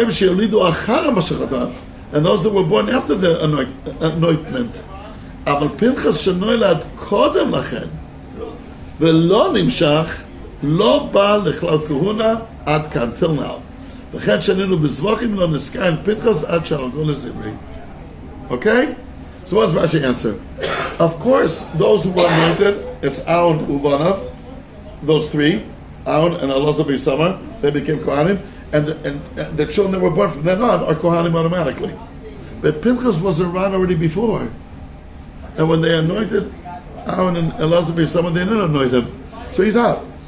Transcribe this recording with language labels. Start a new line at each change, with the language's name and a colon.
English: And those that were born after the anointment.
Hebrew: אבל פנחס שנולד קודם לכן ולא נמשך, לא בא לכלל כהונה עד כאן,
English: till now.
Hebrew: וכן שנינו בזבוחים לא נזכר עם פנחס עד שהרגו לזמרי.
English: Okay? So what's Rashi answer? Of course, those who were anointed, it's Aaron Uvanav, those three, Aaron and Elazar B'Samar, they became Kohanim, and the children that were born from then on are Kohanim automatically. But Pinchas was around already before. And when they anointed Aaron and Elazar B'Samar, they didn't anoint him. So he's out.